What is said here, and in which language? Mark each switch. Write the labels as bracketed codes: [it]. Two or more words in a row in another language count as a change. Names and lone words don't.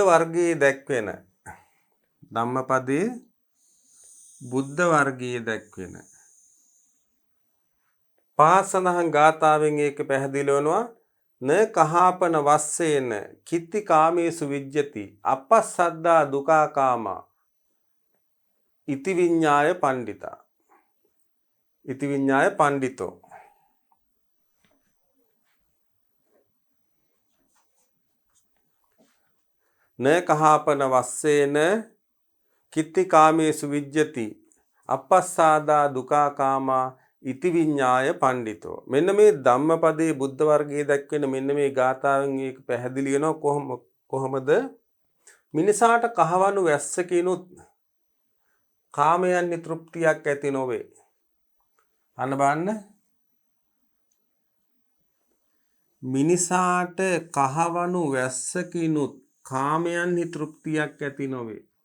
[si] වර්ගයේ දැක්වෙන ධම්මපදයේ බුද්ධ වර්ගයේ දැක්වෙන පහත් සඳහන් ගාථාවෙන් ඒක පැහැදිලි වෙනවා. [pi] න කහාපන වස්සේන කිත්ති කාමේසු විජ්ජති අපස්සද්දා දුකා කාමා ඉති විඤ්ඤාය පණ්ඩිතා ඉති විඤ්ඤාය පණ්ඩිතෝ න කහාපන වස්සේන කිත්ති කාමේසු විජ්ජති අපස්සාදා දුකා කාමා ඉති විඤ්ඤාය පණ්ඩිතෝ. [si] මෙන්න මේ ධම්මපදයේ බුද්ධ වර්ගයේ දක්වන මෙන්න මේ ගාථාවෙන් මේක පැහැදිලි වෙනවා කොහොමද මිනිසාට කහවණු වැස්සකිනුත් කාමයන් තෘප්තියක් ඇති නොවේ. අන්න බලන්න මිනිසාට කහවණු වැස්සකිනුත් කාමයන් තෘප්තියක් ඇති නොවේ.